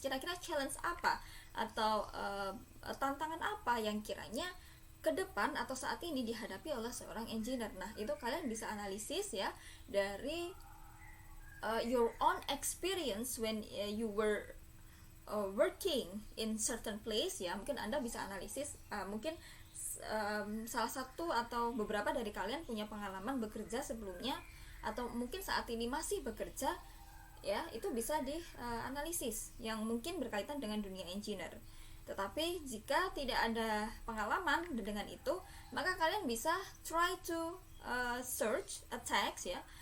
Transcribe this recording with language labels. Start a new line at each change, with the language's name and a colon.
Indonesian: Kira-kira challenge apa atau tantangan apa yang kiranya ke depan atau saat ini dihadapi oleh seorang engineer? Nah, itu kalian bisa analisis ya dari
English: your own experience when you were working in certain place ya.
Indonesian: Mungkin Anda bisa analisis mungkin salah satu atau beberapa dari kalian punya pengalaman bekerja sebelumnya atau mungkin saat ini masih bekerja ya, itu bisa dianalisis yang mungkin berkaitan dengan dunia engineer. Tetapi jika tidak ada pengalaman dengan itu, maka kalian bisa
English: try to search a text
Indonesian: ya.